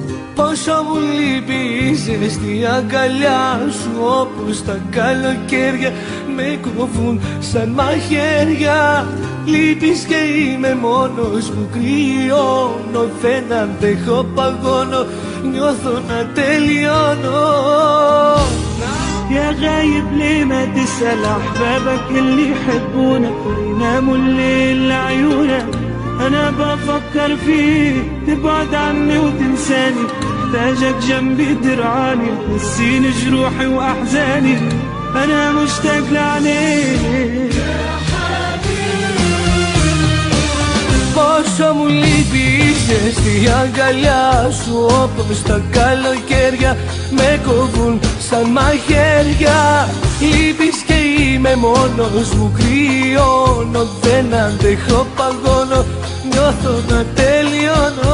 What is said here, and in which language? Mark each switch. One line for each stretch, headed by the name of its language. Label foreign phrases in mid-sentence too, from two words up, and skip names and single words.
Greek: Πόσο μου λείπει η ζεστή αγκαλιά σου, όπως τα καλοκαίρια με κόβουν σαν μαχαίρια. Λείπεις και είμαι μόνος μου, κρυώνω, δεν αντέχω, παγώνω, νιώθω να τελειώνω.
Arabic: يا غايب ليه ما تسأل أحبابك اللي يحبونك ويناموا الليل لعيونك. أنا بفكر فيك تبعد عني وتنساني، محتاجك جنبي ترعاني تنسيني جروحي وأحزاني. أنا مشتاق لعينيك.
Greek: Πόσο μου λείπει η ζεστή αγκαλιά σου, όπως τα καλοκαίρια με κόβουν σαν μαχαίρια. Λείπεις και είμαι μόνος μου, κρυώνω, δεν αντέχω, παγώνω, νιώθω να τελειώνω.